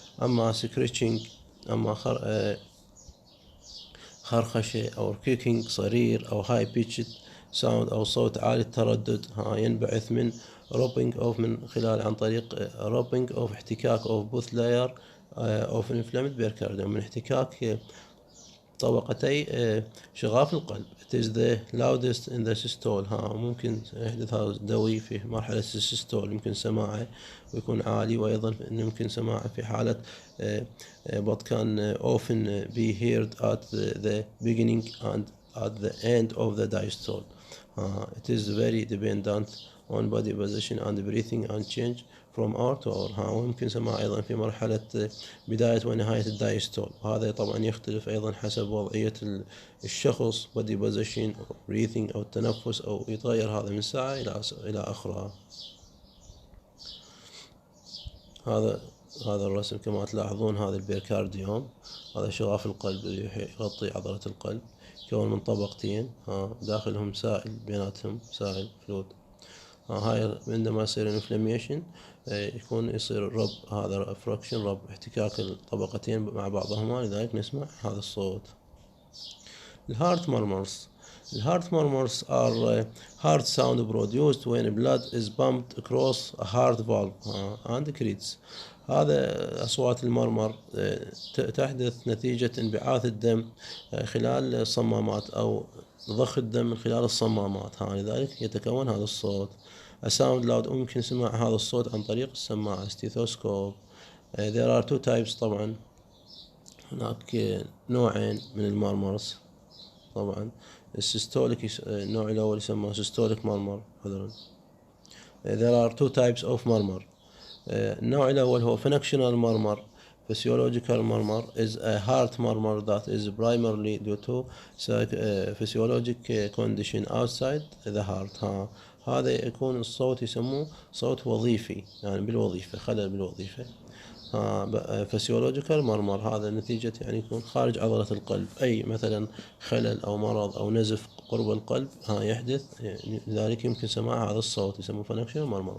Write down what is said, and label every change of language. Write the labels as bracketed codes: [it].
[ar] أما scratching أما خرخشة أو كيكينج صرير أو [en] high pitched sound [ar] أو صوت عالي التردد ينبعث من rubbing of من خلال عن طريق rubbing of احتكاك [en] of both layer of inflamed pericardium [ar] من احتكاك طبقتي شغاف القلب. [en] It is the loudest in the systole. [ar] ممكن يحدث هذا الدوي في مرحلة السيستول يمكن سماعه ويكون عالي، وأيضا يمكن سماعه في حالة [en] but can often be heard at the beginning and at the end of the diastole. It is very dependent on body position and breathing and change from hour to hour. [ar] ويمكن سماع أيضا في مرحلة بداية ونهاية الدايستول. وهذا طبعا يختلف أيضا حسب وضعية الشخص body position أو breathing أو التنفس، أو يتغير هذا من ساعة إلى أخرى. هذا الرسم كما تلاحظون هذا البيركارديوم، هذا شغاف القلب اللي يغطي عضلة القلب، يكون من طبقتين داخلهم سائل، بيناتهم سائل فلويد. هاي عندما يصير انفلاميشن يصير رب، هذا فراكشن رب، احتكاك الطبقتين مع بعضهما، لذلك نسمع هذا الصوت. [en] الهارت murmurs are heart sound produced when blood is pumped across a heart valve and creates. [ar] هذا أصوات المرمر تحدث نتيجة انبعاث الدم خلال الصمامات أو ضخ الدم من خلال الصمامات، لذلك يتكون هذا الصوت. [en] A sound loud [ar] ممكن سماع هذا الصوت عن طريق السماعة stethoscope. [en] There are two types. [ar] طبعا هناك نوعين من المرمرز. طبعا السيستوليك النوع الأول يسمى systolic murmur. [en] There are two types of murmur. [ar] النوع الأول هو functional murmur. [en] Physiological murmur is a heart murmur that is primarily due to physiologic condition outside the heart. [ar] هذا يكون الصوت يسموه صوت وظيفي، بالوظيفة، خلل بالوظيفة. فسيولوجيكال مرمر هذا نتيجة يكون خارج عضلة القلب، أي مثلا خلل أو مرض أو نزف قرب القلب يحدث، لذلك يمكن سماع هذا الصوت يسموه فانكشنال مرمر.